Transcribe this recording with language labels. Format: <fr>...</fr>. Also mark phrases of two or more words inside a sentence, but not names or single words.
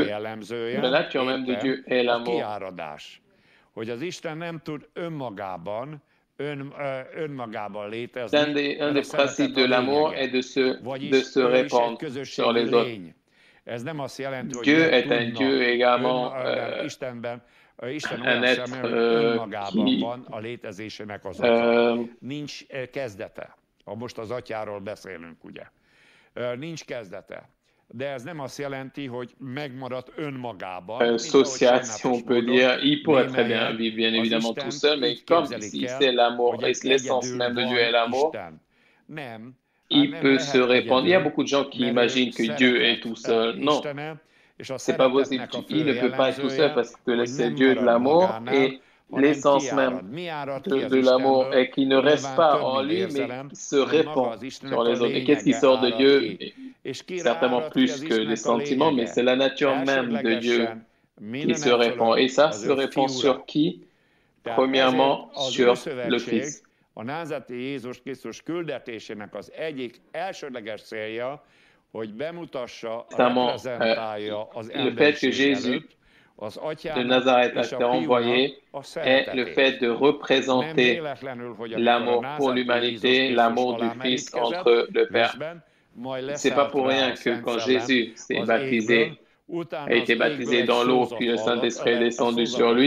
<fr>La nature même de Dieu est l'amour. Un des principes de l'amour est de se répandre sur les autres. Dieu est un Dieu également, un être qui</fr> <hu>nincs kezdete. Most az atyáról beszélünk, ugye? Nincs kezdete. De ez nem azt jelenti, hogy megmaradt önmagában.</hu> <fr>Association, on peut dire, il pourrait très bien vivre bien évidemment tout seul, mais comme ici c'est l'amour, et l'essence même de Dieu est l'amour, il peut se répandre. Il y a beaucoup de gens qui imaginent que Dieu est tout seul. Non, c'est pas possible. Il ne peut pas être tout seul parce que c'est Dieu de l'amour et l'essence même de l'amour est qu'il ne reste pas en lui, mais se répand sur les autres. Et qu'est-ce qui sort de Dieu? Certainement plus que les sentiments, mais c'est la nature même de Dieu qui se répand. Et ça se répand sur qui? Premièrement, sur le Fils.</fr> <hu>A názáreti Jézus Krisztus küldetésének az egyik elsődleges célja, hogy bemutassa, reprezentálja az ember előtt az atyának</hu> <fr>de Nazareth a été envoyé est le fait de représenter l'amour pour l'humanité, l'amour du Fils entre le Père. C'est pas pour rien que quand Jésus s'est baptisé, a été baptisé dans l'eau, puis le Saint-Esprit est descendu sur lui.</fr>